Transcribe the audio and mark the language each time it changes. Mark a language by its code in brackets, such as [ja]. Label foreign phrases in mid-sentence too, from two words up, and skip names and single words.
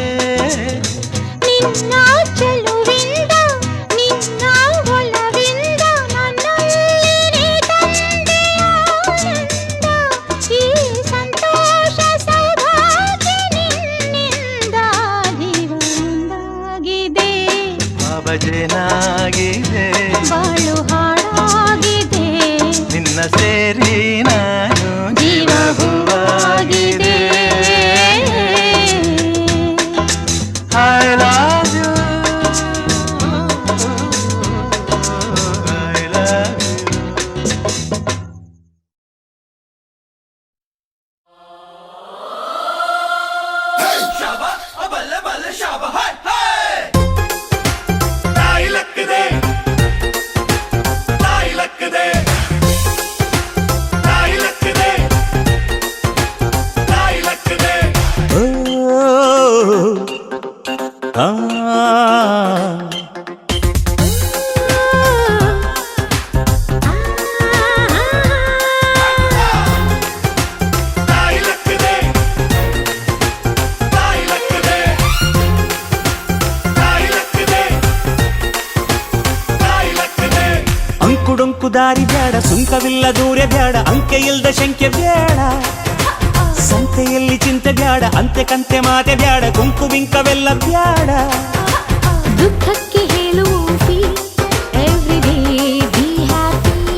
[kn] ನಿನ್ನ ಚೆಲುವಿಂದ ನಿನ್ನ ಒಲವಿಂದ ನನ್ನಲ್ಲಿ ತಂದೆ ಆನಂದ ಈ ಸಂತೋಷ ಸೌಭಾಗ್ಯ ನಿನ್ನಿಂದ ಜೀವನದಾಗಿದೆ ಭಾವಜೇನಾಗಿದೆ ಬಾಳು ಹಾಡಾಗಿದೆ ನಿನ್ನ ಸೇರಿ ನಾನು ಜೀವ ಹೂವಾಗಿದೆ [en] I love you. I love you. Hey, Shabba. [pa] ਬੱਲੇ ਬੱਲੇ ਸ਼ਾਬਾ ਹਾਏ ਹਾਏ ਤਾਈ ਲੱਕਦੇ ਤਾਈ ਲੱਕਦੇ ਤਾਈ ਲੱਕਦੇ ਤਾਈ ਲੱਕਦੇ ਤਾਈ ਲੱਕਦੇ ਤਾਈ ਲੱਕਦੇ ਤਾਈ ਲੱਕਦੇ ਤਾਈ ਲੱਕਦੇ [kn] ಅಂಕುಡೊಂಕು ದಾರಿ ಬ್ಯಾಡ ಸುಂಕವಿಲ್ಲ ದೂರ ಬ್ಯಾಡ ಅಂಕೆ ಇಲ್ದ ಶಂಕೆ ಬ್ಯಾಡ ಸಂತೆಯಲ್ಲಿ ಚಿಂತೆ ಬ್ಯಾಡ ಅಂತೆ ಕಂತೆ ಮಾತೆ ಬ್ಯಾಡ ಕುಂಕು ಬಿಂಕವೆಲ್ಲ ಬ್ಯಾಡ ದುಃಖಕ್ಕೆ ಹೇಳುವ [en] every day be happy